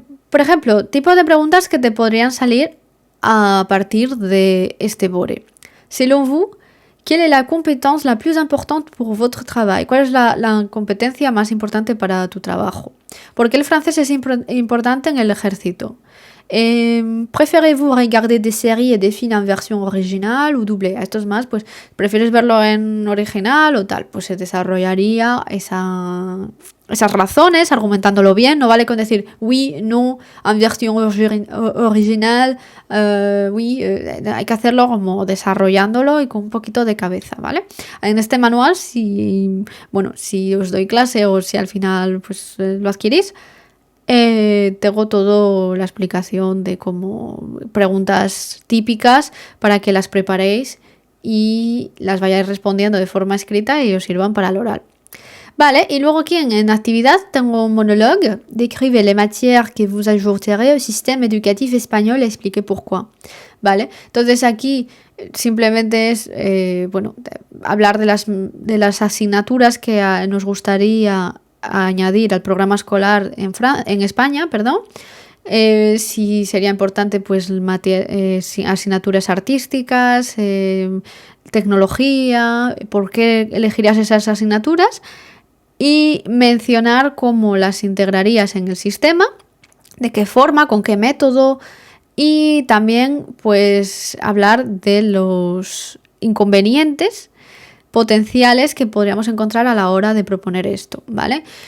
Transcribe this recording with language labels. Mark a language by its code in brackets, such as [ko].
[es] Por ejemplo, tipos de preguntas que te podrían salir a partir de este BORE. [fr] Selon vous, ¿quelle est la compétence la plus importante pour votre travail? [es] ¿Cuál es la competencia más importante para tu trabajo? ¿Por qué el francés es importante en el ejército? [fr] ¿Préférez-vous regarder des séries et des films en version original o doublée? [es] Esto es más, pues, ¿prefieres verlo en original o tal? Pues se desarrollaría esas razones argumentándolo bien. No vale con decir [fr] oui, no, en version original, oui, [es] hay que hacerlo como desarrollándolo y con un poquito de cabeza, ¿vale? En este manual, si os doy clase o si al final pues lo adquirís, tengo toda la explicación de cómo preguntas típicas para que las preparéis y las vayáis respondiendo de forma escrita y os sirvan para el oral. Vale, y luego aquí en actividad tengo un monologue. [fr] Décrivez les matières que vous ajouterez au système éducatif espagnol et expliquez pourquoi. [es] Vale, entonces aquí simplemente es, hablar de las asignaturas que nos gustaría añadir al programa escolar en España, perdón. Si sería importante pues asignaturas artísticas, tecnología, por qué elegirías esas asignaturas y mencionar cómo las integrarías en el sistema, de qué forma, con qué método y también pues hablar de los inconvenientes potenciales que podríamos encontrar a la hora de proponer esto, ¿vale?